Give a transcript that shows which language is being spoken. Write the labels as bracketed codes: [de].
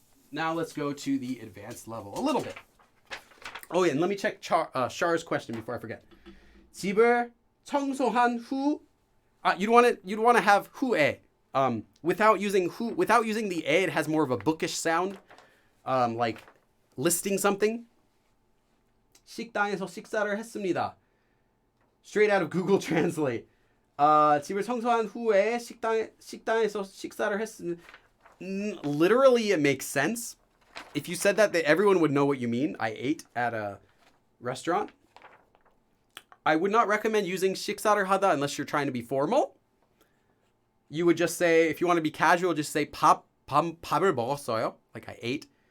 [en] Now let's go to the advanced level a little bit. Oh yeah, and let me check Char's question before I forget. [ko] 집을 청소한 후. [en] You'd want to have 후에. Without using the 에, it has more of a bookish sound, like listing something. [ko] 식당에서 식사를 했습니다. [en] Straight out of Google Translate. [ko] 집을 청소한 후에 식당에서 식사를 했습니다. [en] Literally, it makes sense. If you said that everyone would know what you mean. I ate at a restaurant. I would not recommend using [ko] 식사를 하다 [en] unless you're trying to be formal. You would just say, if you want to be casual, just say [ko] 밥을 먹었어요. [en] Like I ate.